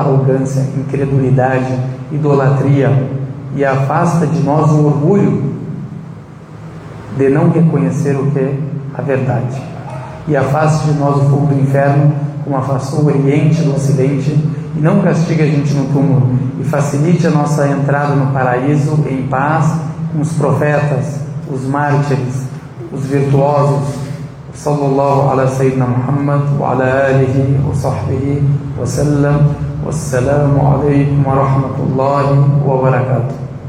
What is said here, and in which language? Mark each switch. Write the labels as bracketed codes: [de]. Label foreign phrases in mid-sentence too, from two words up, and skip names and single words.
[pt] arrogância, incredulidade, idolatria, e afasta de nós o orgulho de não reconhecer o que é a verdade, e afaste de nós o fogo do inferno, como afastou o Oriente do Ocidente, e não castigue a gente no túmulo, e facilite a nossa entrada no paraíso em paz com os profetas, os mártires, os virtuosos. [ar] صلى الله على سيدنا محمد وعلى آله وصحبه وسلم والسلام عليكم ورحمة الله وبركاته.